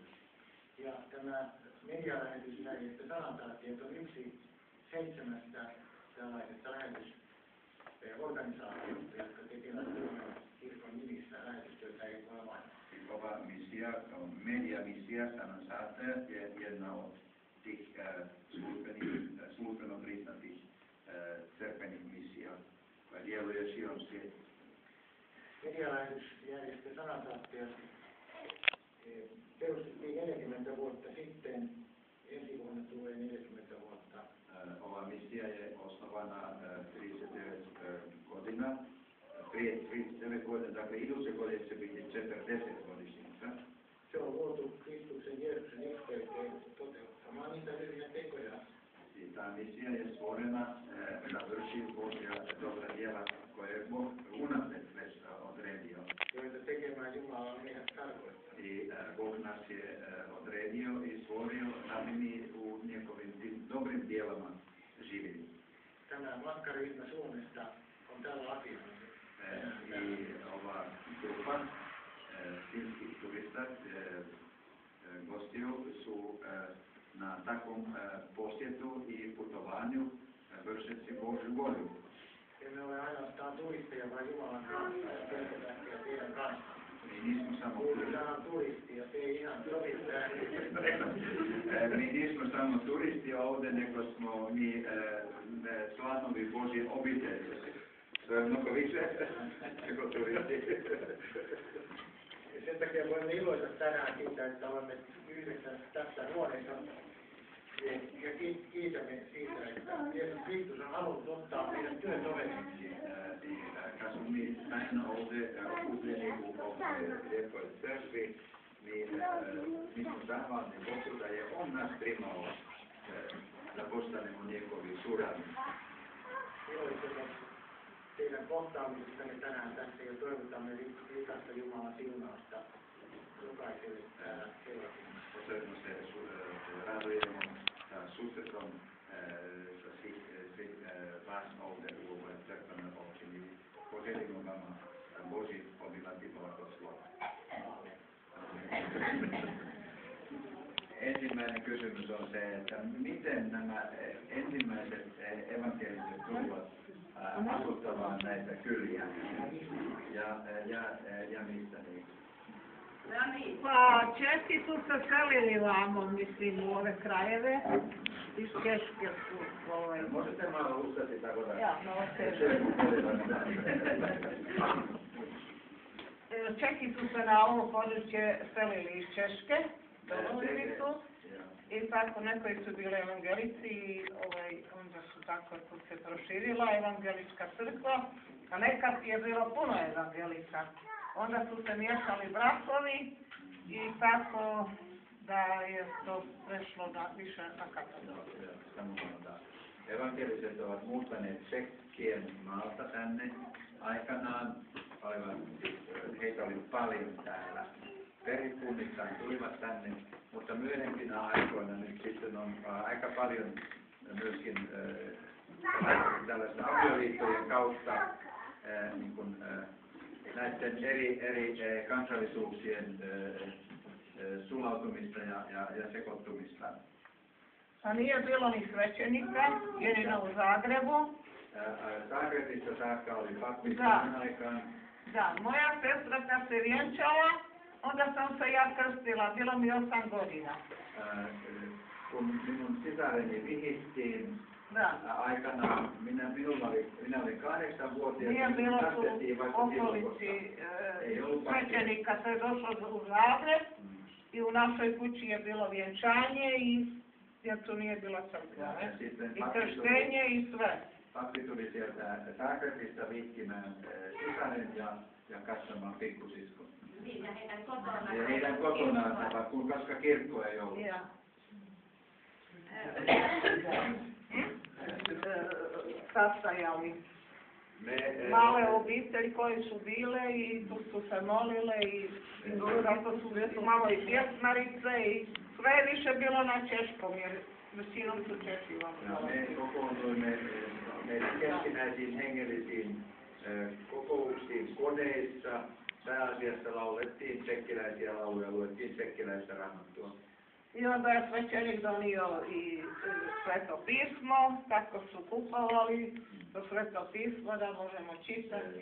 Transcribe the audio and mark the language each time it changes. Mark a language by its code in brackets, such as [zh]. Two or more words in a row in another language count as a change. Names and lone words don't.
[fi] Ja tämä medialähetysjärjestö Sanantarttiet on yksi 7 tällaisesta lähetysorganisaatiosta, jotka tekevät Suomen kirkon nimissä lähetystyötä eri puolilla maailmaa. [hr] Ova misija, medija misija Sanantarttiet je jedna od tih službeno priznatih crkvenih misija koja djeluje širom svijeta. [fi] Medialähetysjärjestö Sanantarttiet perustettiin 40 vuotta sitten. Ensi vuonna tulee 40 vuotta. [hr] Ova misija je osnovana 39 godina. Prije 39 godina, dakle iduće godine će biti 40 godišnjica. [fi] Se on luotu Kristuksen Jeesuksen yhteyteen toteuttamaan niitä hyviä tekoja. [hr] I ta misija je stvorena da vrši Božja dobra djela koje je Bog unaprijed već odredio. [fi] Joita tekemään Jumala on meidät tarkoittanut. [hr] I Bog nas je odredio i stvorio da bi mi u njegovim tim dobrim djelama živjeli. [fi] Tämä matkaryhmä Suomesta on tällä asialla. [hr] finskih turista gostiju su na takvom posjetu i putovanju vršeći Božju volju. [fi] Emme ole ainoastaan turisteja, vaan Jumalan kanssa ja pelkästään teidän kanssa. [hr] Mi nismo samo turisti ja te ihan turista. Mi nismo samo turisti ovdje, nego smo mi članovi Božje obitelji. To je mnogo više nego turisti. [fi] Ja sen takia voimme iloita tänään siitä, että olemme yhdessä tässä huoneessa. Ja kiitämme siitä, että Jeesus Kristus on halunnut ottaa meidän työtoveriksi. [hr] Kad smo mi zajedno ovdje okupljeni u ovoj lijepoj crkvi, mi smo zahvalni Bogu da je On nas primao da postanemo njegovi suradnici. [fi] Iloitsemme teidän kohtaamisestanne tänään tässä ja toivotamme rikasta Jumalan siunausta jokaiselle täällä seurakunnassa. [hr] Posebno se radujemo sa susretom vas ovdje u ovoj crkvenoj općini. Poželimo vama Božji obilati blagoslov. [fi] Ensimmäinen kysymys on se, että miten nämä ensimmäiset evankeliset tulivat asuttamaan näitä kyliä ja mistä niin? [hr] Pa Česi su se selili vamo, mislim, u ove krajeve. Iz Češke su Možete malo ustati tako da? Ja, malo Čeki su se na ovo područje selili iz Češke, dolazili su. I tako, neki su bili evangelici i onda su tako se proširila evangelička crkva, a nekad je bilo puno evangelika. Onda su se miješali brakovi i tako da je to prešlo više na katoliku. [fi] Evankeliset ovat muuttaneet Tšekkien maalta tänne. Aikanaan heitä oli paljon täällä. Perikunnittain tulivat tänne, mutta myöhempinä aikoina nyt sitten on aika paljon myöskin tällaisten avioliittojen kautta niin kuin, näiden eri kansallisuuksien sulautumista ja sekoittumista. [hr] A nije bilo ni svećenika, jedino u Zagrebu. [fi] Zagrebissa saakka oli pappi siihen aikaan. [hr] Da, moja sestra kad se vjenčala, onda sam se ja krstila, bilo mi 8 godina. [fi] Kun minun sisareni vihittiin aikanaan, minä olin 8-vuotias. [hr] Nije bilo tu okolici svećenika, to je došlo u Zagreb i u našoj kući je bilo vjenčanje i jer tu nije bila crkva. I krštenje i sve. [fi] Pappi tuli sieltä Zagrebista vihkimään sisaren ja katsomaan pikkusiskon. Ja heidän kotonaan, koska kirkko ei ollut. [hr] Sastajali male obitelji koji su bile i tu su se molile i zato su malo i pjesmarice i sve je više bilo na češkom jer većinom su Češi vam. [fi] Me kokoontuimme meidän keskinäisiin hengellisiin kokouksiin koneissa. Pääasiassa laulettiin tšekkiläisiä lauluja, luettiin tšekkiläistä raamattua. [hr] I onda je svećenik donio i sveto pismo, tako su kupovali to sveto pismo da možemo čitati.